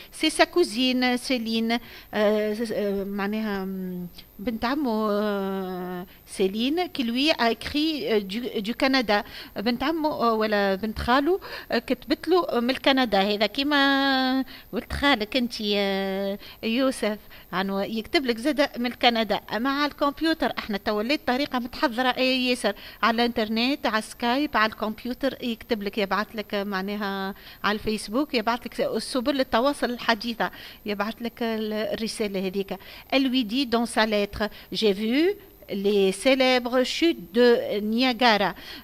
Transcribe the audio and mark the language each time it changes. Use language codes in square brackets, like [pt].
[fr] C'est sa cousine Céline, [ar] معناها بنت عمه سيلين [fr] qui lui a écrit du Canada. [ar] بنت عمه ولا بنت خاله كتبت له من الكندا. هذا كيما قلت خالك انت يوسف عنو يكتب لك زاد من كندا. مع الكمبيوتر احنا توليت طريقه متحضره ياسر على الانترنت على سكايب على الكمبيوتر يكتب لك يبعث لك معناها على الفيسبوك يبعث لك سبل التواصل الحديثه يبعث لك الرساله هذيك. [fr] Elle lui dit dans sa lettre j'ai vu les célèbres chutes de Niagara.